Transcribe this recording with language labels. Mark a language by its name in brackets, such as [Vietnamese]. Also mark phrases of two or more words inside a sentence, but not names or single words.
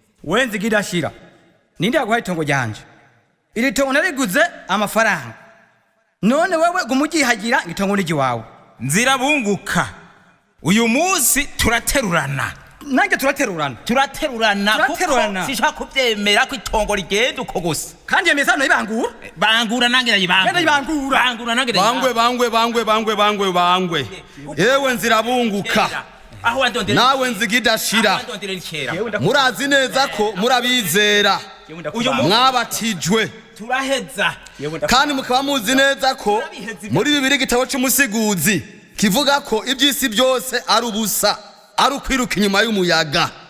[Rundi] We Nzigidashira, ninde yaguhaye itongo ryanje? Iri tongo nariguze amafaranga. None wewe guma ugihagira ngo itongo ni iry'iwawe. Nzira bunguka. Uyu munsi turaterurana. Nanjye turaterurana. Turaterurana, kuko Turaterurana. sinshaka kubyemera ko itongo rigenda uko gusa. Kandi iyo mizano ibangura? Bangura nange ndayibangura. Ngenda yibangura. Bangura nange Bangwe, ndayibangura. bangwe, bangwe, bangwe, bangwe, bangwe. Yewe Nzira bunguka. Kera. Aho wandondera Nawe ni kera. Nzigidashira. Aho wandondera ni kera. Yewe ndakubanga. Murazi neza ko murabizera. Yewe ndakubanga. Uyu munsi Mwabatijwe. turaheza. Yewe ndakubanga. Kandi mukaba muzi neza ko Turabiheza. muri Bibiliya igitabo cy'umusiguzi kivuga ko iby'isi byose ari ubusa, ari ukwiruka inyuma y'umuyaga.